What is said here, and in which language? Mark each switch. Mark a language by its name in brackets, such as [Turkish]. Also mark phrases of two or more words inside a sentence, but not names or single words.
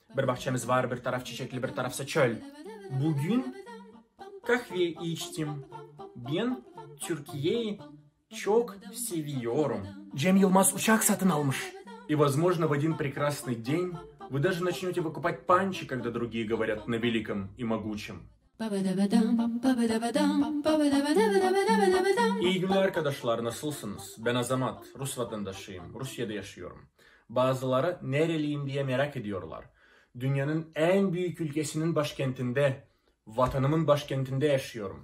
[Turkish] Bir bahçemiz var, bir taraf çiçekli, bir tarafsa çöl. Bugün kahve içtim. Ben Türkiye'yi çok seviyorum. Cem Yılmaz uçak satın almış. [Russian] И, возможно, в один прекрасный день вы даже начнете выкупать панчи, когда другие говорят на великом и могучем. [Turkish] İyi günler arkadaşlar, nasılsınız? Ben Azamat, Rus vatandaşıyım, Rusya'da yaşıyorum. Bazıları nereliyim diye merak ediyorlar. Dünyanın en büyük ülkesinin başkentinde, vatanımın başkentinde yaşıyorum.